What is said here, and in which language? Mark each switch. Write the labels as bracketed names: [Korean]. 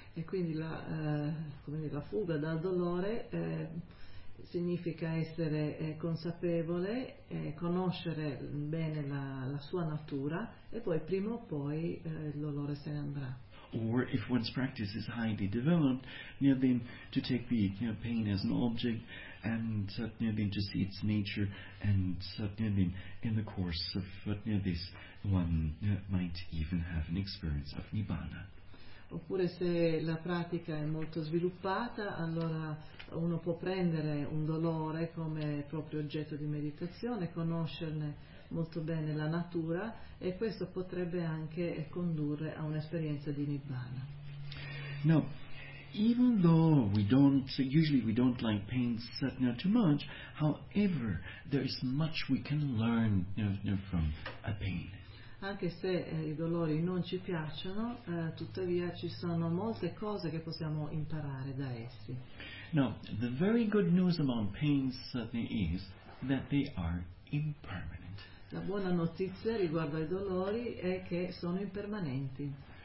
[Italian] E quindi la fuga dal dolore significa essere consapevole, conoscere bene la sua natura, e poi prima o poi il dolore se ne andrà. [English] Or if one's practice is highly developed, then to take the pain as an object and then to see its nature, and then in the course of this one might even have an experience of Nibbana. [Italian] Oppure se la pratica è molto sviluppata, allora uno può prendere un dolore come proprio oggetto di meditazione, conoscerne molto bene la natura, e questo potrebbe anche condurre a un'esperienza di Nibbana. [English] No, even though we don't, usually we don't like pain satna too much, however, there is much we can learn from a pain. [Italian] Anche se i dolori non ci piacciono, tuttavia ci sono molte cose che possiamo imparare da essi. [English] Now, the very good news about pains is that they are impermanent. [Italian] La buona notizia riguardo ai dolori è che sono impermanenti.